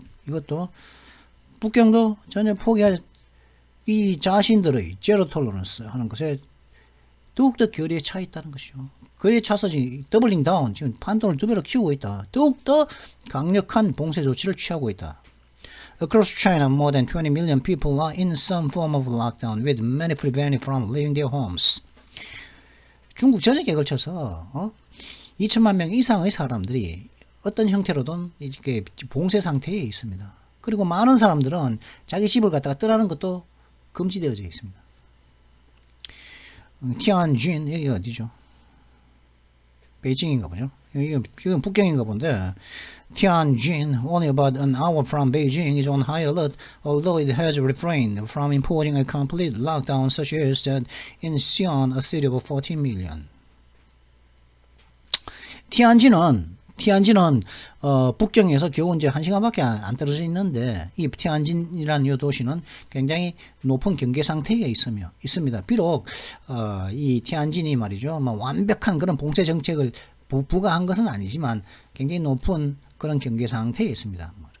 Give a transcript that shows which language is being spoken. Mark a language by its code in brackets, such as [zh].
[ko] 이것도, 북경도 전혀 포기하지, 이 자신들의 제로 톨러런스 하는 것에 더욱더 결의에 차 있다는 것이죠. 결의에 차서 더블링 다운, 지금 판돈을 2배로 키우고 있다. 더욱더 강력한 봉쇄 조치를 취하고 있다. [en] Across China, more than 20 million people are in some form of lockdown, with many prevented from leaving their homes. [ko] 중국 전역에 걸쳐서 2천만 명 이상의 사람들이 어떤 형태로든 이렇게 봉쇄 상태에 있습니다. 그리고 많은 사람들은 자기 집을 갖다가 떠나는 것도 금지되어져 있습니다. 티안진, 여기가 어디죠? 베이징인가 보죠. 여기는 북경인가 본데, [en] Tianjin, only about an hour from Beijing, is on high alert, although it has refrained from imposing a complete lockdown such as that in Xi'an, a city of 14 million. [ko] 티안진은 북경에서 겨우 이제 1시간밖에 안 떨어져 있는데, 이 티안진이라는 이 도시는 굉장히 높은 경계 상태에 있습니다. 비록 이 티안진이 말이죠, 완벽한 그런 봉쇄 정책을 부과한 것은 아니지만 굉장히 높은 그런 경계 상태에 있습니다.